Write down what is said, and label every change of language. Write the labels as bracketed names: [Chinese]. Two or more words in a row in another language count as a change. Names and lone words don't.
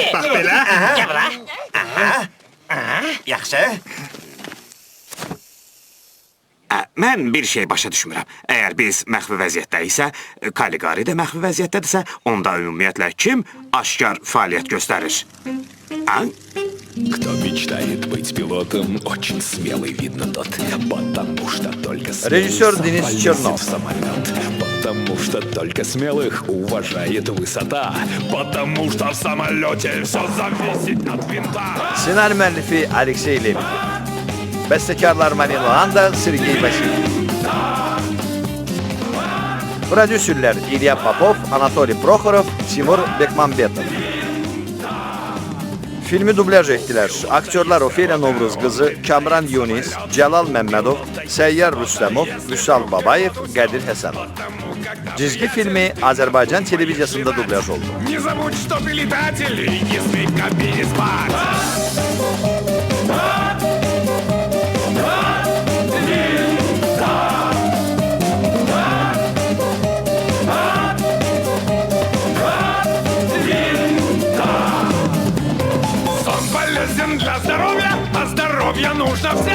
[Azerbaijani] Bax belə. Gəl bura. Yaxşı. Mən bir şey başa düşmürəm. Əgər biz məxfi vəziyyətdəyiksə, Kaligari də məxfi vəziyyətdədirsə, onda ümumiyyətlə kim aşkar fəaliyyət göstərir? [Russian] Кто мечтает быть пилотом, очень смелый, видно тот. Потому что только Режиссер смелый Денис полезет Чернов. в самолет. Потому что только смелых уважает высота. Потому что в самолете все зависит от винта. [Azerbaijani] Senaryo müəllifi Aleksey Levin. Bəstəkarlar Marina Landa, Sergey Vasilyev. Prodüserlər İlya Popov, Anatoliy Proxorov, Timur Bekmambetov. Filmi dublyaj etdilər. Aktyorlar Ofeliya Novruz qızı, Kamran Yunis, Cəlal Məmmədov, Səyyar Rüstəmov, Vüsal Babayev, Qədir Həsənov. Cizgi filmi Azərbaycan televiziyasında dublyaj oldu. [Russian] Не забудь, что ты летатель, и не смей в кабине спать. Сон полезен для здоровья, а здоровье нужно всем.